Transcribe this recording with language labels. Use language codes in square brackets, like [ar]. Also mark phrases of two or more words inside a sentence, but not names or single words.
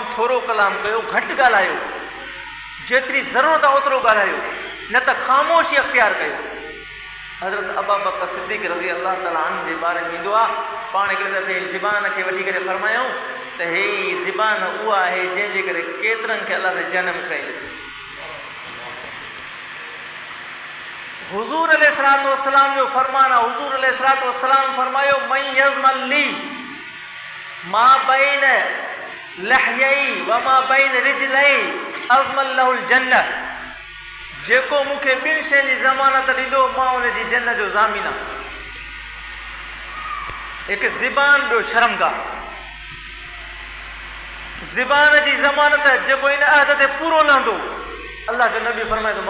[sd] थोरो कलाम कयो घटि ॻाल्हायो जेतिरी ज़रूरत आहे ओतिरो ॻाल्हायो न त ख़ामोशी अख़्तियार कयो हज़रत अबू बकर सिद्दीक़ [ar] رضي الله تعالى عنه [sd] जे बारे में ईंदो आहे पाण हिकिड़े दफ़े ज़बान खे वठी करे फ़रमायूं त हे ज़बान उहा आहे जंहिंजे करे केतिरनि खे अलाह सां जनमु कराईंदो हुज़ूर [ar] عليه الصلاة والسلام [sd] जो फ़रमान आहे हुज़ूर [ar] عليه الصلاة والسلام [sd] फ़रमायो [ar] من يضمن لي ما بين لحييه و ما بين رجليه أضمن له الجنة [sd] जेको मूंखे ॿिनि शयुनि जी ज़मानत ॾींदो मां उन जी जन्नत जो ज़ामीन आहे हिकु ज़बान ॿियो शर्मगाह ज़बान जी ज़मानत जेको इन अहद ते पूरो लहंदो अल्लाह जो नबी फरमाए थो मां